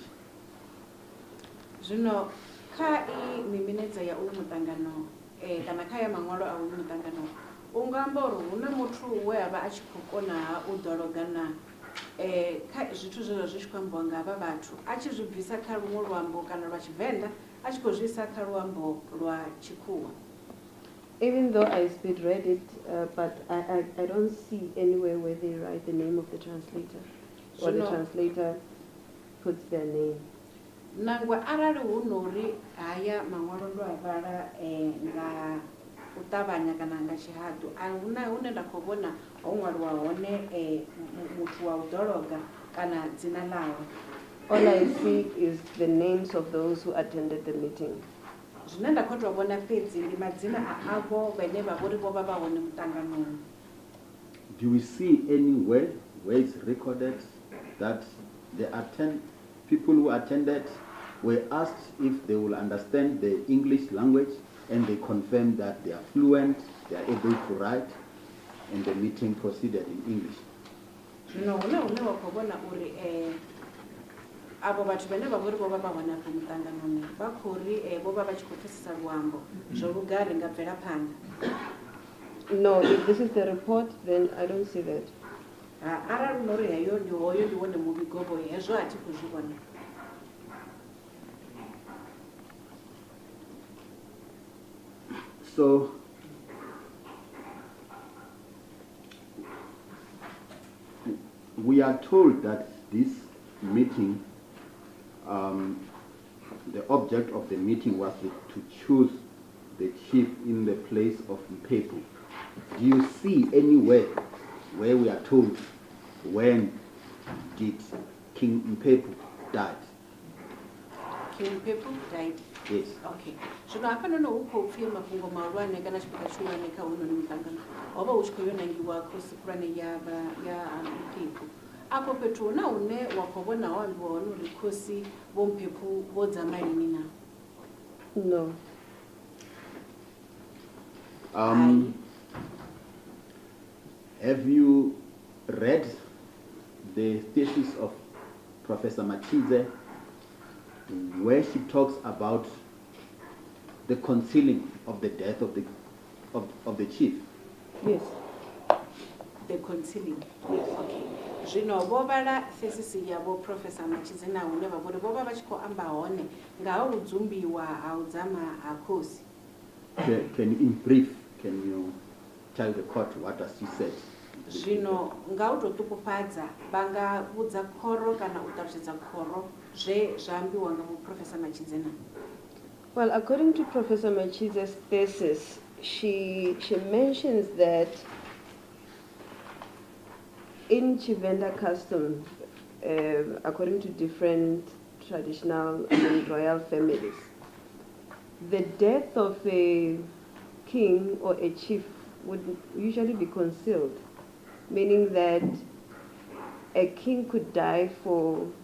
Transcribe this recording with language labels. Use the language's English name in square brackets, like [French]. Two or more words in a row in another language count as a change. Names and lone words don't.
[Venda] Zvino kha I miminedza ya uyu muṱangano kana kha ya maṅwalo a uyu muṱangano u nga amba uri hu na muthu we a vha a tshi khou kona u ḓologa na kha zwithu zwezwo zwi tshi khou ambiwa nga havha vhathu a tshi zwi bvisa kha luṅwe luambo kana lwa Tshivenḓa a tshi khou zwi isa kha luambo lwa Tshikhuwa. [English] Even though I speed read it, but I don't see anywhere where they write the name of the translator or the translator puts their name. [Venda] Nangwe arali hu nori haya maṅwalo ndo a vhala nga u ṱavhanya kana nga tshihaḓu a huna hune nda khou vhona ho ṅwaliwa hone muthu wa u ḓologa kana dzina ḽawe. [English] All I see is the names of those who attended the meeting. [Venda] Zwine nda khou tou vhona fhedzi ndi madzina a avho vhane vha vhori vho vha vha hone muṱanganoni. [English] Do we see anywhere where it's recorded that the people who attended were asked if they will understand the English language and they confirmed that they are fluent, they are able to write, and the meeting proceeded in English? [Venda] Zwino hune wa khou vhona uri abo vhathu vhane vha vhori vho vha vha hone afho muṱanganoni vha khou ri vho vha vha tshi khou pfesesa luambo zwo lugari nga bvelaphanḓa. [English] No, if this is the report, then I don't see that. [Venda] Arali nori heyo ndi hoyo ndi wone muvhigo hoyo hezwo a thi khou zwi vhona. [English] So, we are told that this meeting, the object of the meeting was to choose the chief in the place of Mphephu. Do you see anywhere where we are told when did King Mphephu died? King Mphephu died? Yes. Okay. [Venda] Zwino hafha nono hu khou pfhi mafhungo mahulwane kana tshifhinga tshihulwane kha hounoni muṱangano ho vha hu tshi khou yo nangiwa khosi khulwane ya Mphephu. Afho fhethu hu na hune wa khou vhona ho ambiwa hone uri khosi vho Mphephu vho dzama lini na? [English] No. Have you read the thesis of Professor Machize where she talks about the concealing of the death of the chief? Yes. The concealing? Yes. Okay. [Venda] Zwino vho vhala thesis yavho Professor Machize na hune vha vhori vho vha vha tshi khou amba hone nga ha u dzumbiwa ha u dzama ha khosi. [English] Can you, in brief, can you tell the court what has she said? [Venda] Zwino nga u to ṱupufhadza vha nga vhudza khoro kana u ṱalutshedza khoro zwe zwa ambiwa nga Professor Machize na? [English] Well, according to Professor Machize's thesis, she mentions that in Chivenda custom, according to different traditional royal families, the death of a king or a chief would usually be concealed, meaning that a king could die for